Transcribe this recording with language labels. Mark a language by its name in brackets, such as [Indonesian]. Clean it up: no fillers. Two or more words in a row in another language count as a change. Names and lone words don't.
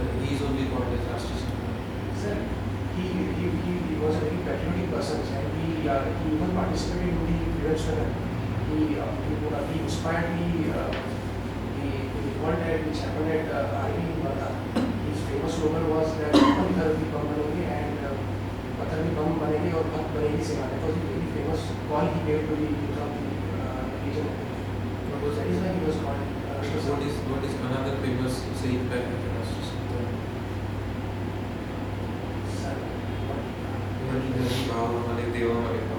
[English] He is only called as Rashtrasanta. Sir, he was a very patriotic person and he even participated in the freedom struggle. He inspired the revolt which happened at Army in Varda. His famous slogan was that [Hindi] पत्थर भी बम बनेंगे [English] and [Hindi] पत्थर भी बम बनेंगे और भक्त बनेगी सेना. [English] That was a very famous call he gave to the youth of the region. That is why he was called Rashtrasanta. What is another famous saying by Rashtrasanta? Sir, [Marathi] मनी मनी भावा मने देवा मने भावा.